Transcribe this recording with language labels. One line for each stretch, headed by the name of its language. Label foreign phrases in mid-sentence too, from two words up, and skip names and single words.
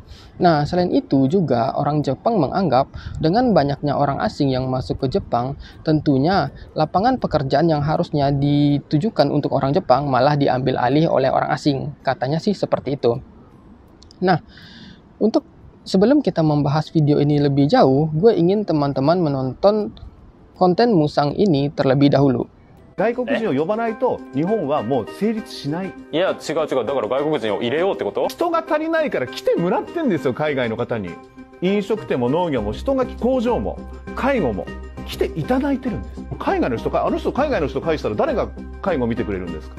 Indonesian: Nah, selain itu juga orang Jepang menganggap dengan banyaknya orang asing yang masuk ke Jepang, tentunya lapangan pekerjaan yang harusnya ditujukan untuk orang Jepang malah diambil alih oleh orang asing. Katanya sih seperti itu. Nah, sebelum kita membahas video ini lebih jauh, gue ingin teman-teman menonton konten Musang ini terlebih dahulu.
Japanese: 外国人を呼ばないと日本はもう成立しない。いや違う違う、だから外国人を入れようってこと？人が足りないから来てもらってんですよ、海外の方に。飲食店も農業も人が工場も介護も来ていただいてるんです。海外の人海外の人介したら誰が介護見てくれるんですか？